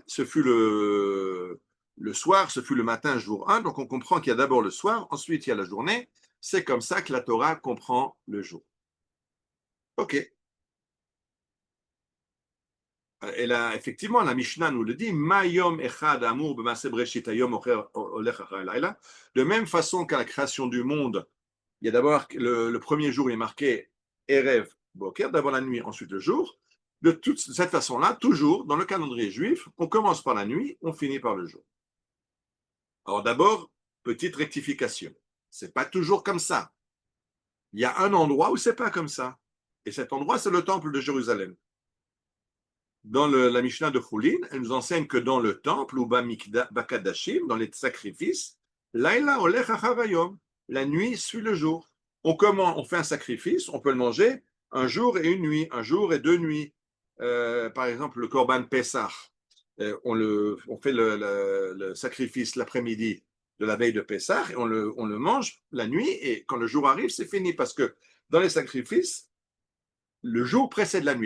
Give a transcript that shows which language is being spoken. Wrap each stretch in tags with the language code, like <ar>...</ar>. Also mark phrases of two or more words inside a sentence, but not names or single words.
<fr>Ce fut le soir, ce fut le matin, jour 1. Donc on comprend qu'il y a d'abord le soir, ensuite il y a la journée. C'est comme ça que la Torah comprend le jour. Ok. Et là, effectivement, la Mishnah nous le dit,</fr> <he>מה יום אחד אמור במעשה בראשית היום הולך אחר לילה.</he> <fr>De même façon qu'à la création du monde, il y a d'abord le premier jour, il est marqué</fr> <he>ערב בוקר,</he> <fr>d'abord la nuit, ensuite le jour. De cette façon-là, toujours dans le calendrier juif, on commence par la nuit, on finit par le jour. Alors d'abord, petite rectification. C'est pas toujours comme ça. Il y a un endroit où c'est pas comme ça. Et cet endroit, c'est le temple de Jérusalem. Dans la Mishnah de Choulin, elle nous enseigne que dans le temple, ou Bakadashim, dans les sacrifices,</fr> <he>לילה הולך אחר היום,</he> <fr>la nuit suit le jour. On fait un sacrifice, on peut le manger un jour et une nuit, un jour et 2 nuits. Par exemple, le</fr> <he>קרבן פסח,</he> <fr>on fait le sacrifice l'après-midi de la veille de Pessah et on le mange la nuit et quand le jour arrive, c'est fini parce que dans les sacrifices, le jour précède la nuit.</fr>